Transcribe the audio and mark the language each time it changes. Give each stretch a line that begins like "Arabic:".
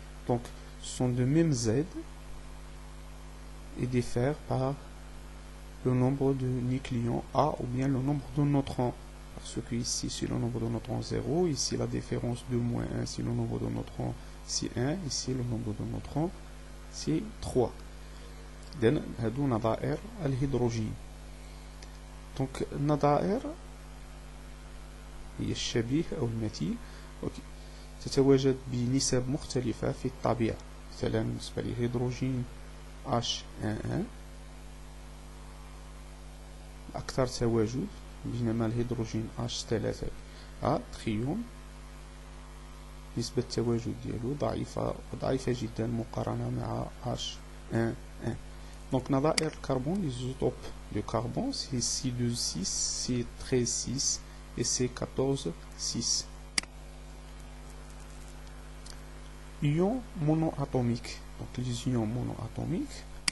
French: Donc, sont de même Z et diffèrent par le nombre de nucléons A ou bien le nombre de neutrons. Parce que ici c'est le nombre de neutrons 0, ici la différence de moins 1 c'est le nombre de neutrons c'est 1, ici le nombre de neutrons c'est 3.
Arabic: إذن هادو نظائر الهيدروجين. دونك النظائر هي الشبيه أو المثيل تتواجد بنسب مختلفة في الطبيعة. مثلا بالنسبة للهيدروجين H1,1 أكثر تواجد، بينما الهيدروجين H3A تريوم نسبة التواجد ديالو ضعيفة جدا مقارنة مع H1,1.
French: Donc
Arabic: نظائر الكربون
French: les isotopes de carbone c'est C12,6, C13,6 et C14,6. Ions monoatomiques. Donc les ions monoatomiques